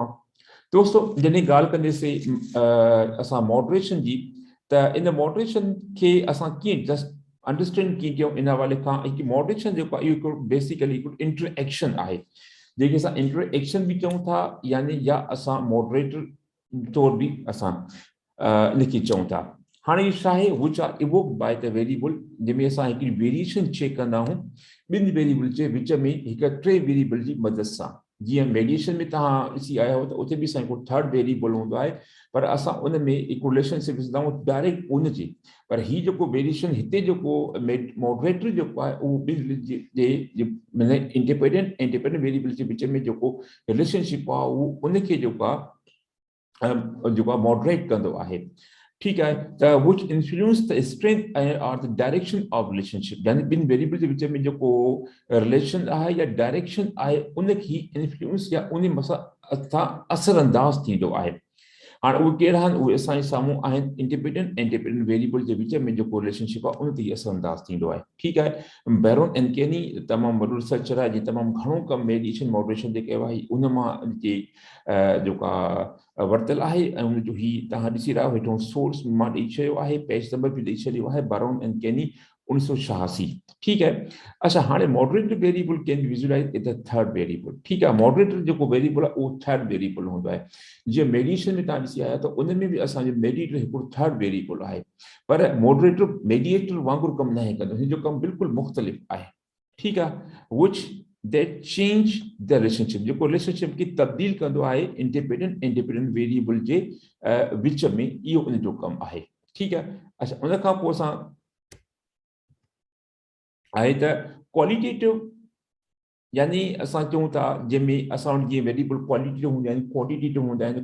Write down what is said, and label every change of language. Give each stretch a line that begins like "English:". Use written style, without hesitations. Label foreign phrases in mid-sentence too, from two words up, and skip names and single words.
Sindhi: दोस्तो, जॾहिं ॻाल्हि कंदेसीं असां मॉडरेशन जी, त इन मॉडरेशन खे असां कीअं
English: just understand
Sindhi: कीअं कयूं, इन हवाले खां हिकु मॉडरेशन जेको आहे इहो हिकिड़ो बेसिकली हिकिड़ो इंटरएक्शन आहे, जंहिंखे असां इंटरएक्शन बि चऊं था यानी या असां मॉडरेटर तौर बि असां लिखी चऊं था। हाणे छा आहे,
English: which are evoked by the variable,
Sindhi: जंहिंमें असां हिकिड़ी वेरिएशन चेक कंदा आहियूं ॿिनि वेरिएबल जे विच में हिकु टे वेरिएबल जी मदद सां। जीअं मेडिएशन में तव्हां ॾिसी आया हो त उते बि असां हिकिड़ो
English: third variable
Sindhi: हूंदो आहे, पर असां उन में हिकु रिलेशनशिप विझंदा आहियूं डायरेक्ट उन जे। पर ही जेको वेरिएशन हिते जेको मॉडरेटर जेको आहे उहो ॿिनि
English: independent variable
Sindhi: जे विच में जेको रिलेशनशिप आहे उहो उनखे जेको आहे मॉडरेट कंदो आहे।
Hindi: ठीक है,
English: which influence the strength or the direction of relationship,
Sindhi: यानी ॿिनि वेरिएबल जे विच में जेको रिलेशन आहे या डायरेक्शन आहे उनखे इंफ्लुएंस या उन मसां असरअंदाज थींदो आहे। हाणे उहे कहिड़ा आहिनि, उहे असांजे साम्हूं आहिनि।
English: independent variable
Sindhi: जे विच में जेको रिलेशनशिप आहे उन ते ई असरअंदाज थींदो आहे। ठीकु आहे, बैरोन एंड केनी तमामु वॾो रिसर्चर आहे, जंहिं तमामु घणो कमु
English: mediation moderation
Sindhi: जे कयो आहे, उन मां जे जेका वरितल आहे ऐं उनजो ही तव्हां ॾिसी रहिया हेठो सोर्स मां ॾेई छॾियो आहे,
English: page number
Sindhi: बि ॾेई छॾियो आहे, बैरोन एंड केनी 1986।
Hindi: ठीक है।
English: अच्छा, हाणे moderator variable can be visualize as the third variable.
Sindhi: ठीक आहे, मॉडरेटर जेको वेरिएबल आहे उहो
English: third variable
Sindhi: हूंदो आहे। जीअं मेडिएशन में तव्हां ॾिसी आया त उन में बि असांजो मेडिएटर हिकिड़ो
English: third variable
Sindhi: आहे, पर मॉडरेटर मेडिएटर वांगुरु कमु न कंदो, हिन जो कमु बिल्कुलु मुख़्तलिफ़ आहे। ठीकु आहे,
English: which that change the relationship,
Sindhi: जेको रिलेशनशिप खे तब्दील कंदो आहे
English: independent variable
Sindhi: जे विच में, इहो उन जो कमु आहे। ठीकु आहे। अच्छा, उन खां पोइ असां आहे त क्वालिटेटिव, यानी असां चऊं था जंहिंमें असां वटि जीअं वेरिएबल क्वालिटेटिव हूंदा आहिनि, क्वांटिटेटिव हूंदा आहिनि।